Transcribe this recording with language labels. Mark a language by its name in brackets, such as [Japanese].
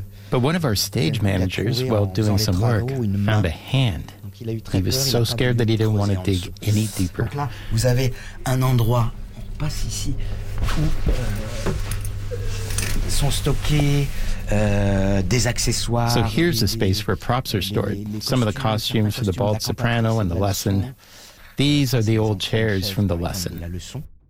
[English] But one of our stage managers, while doing some work, found a hand. He was so scared that he didn't want to dig any deeper. [French] Donc là, vous avez un endroit, on passe ici, où sont stockés. Des accessoires, [English] so here's a space where props are stored. Some of the costumes for the Bald Soprano and the Lesson. These are the old chairs from the Lesson.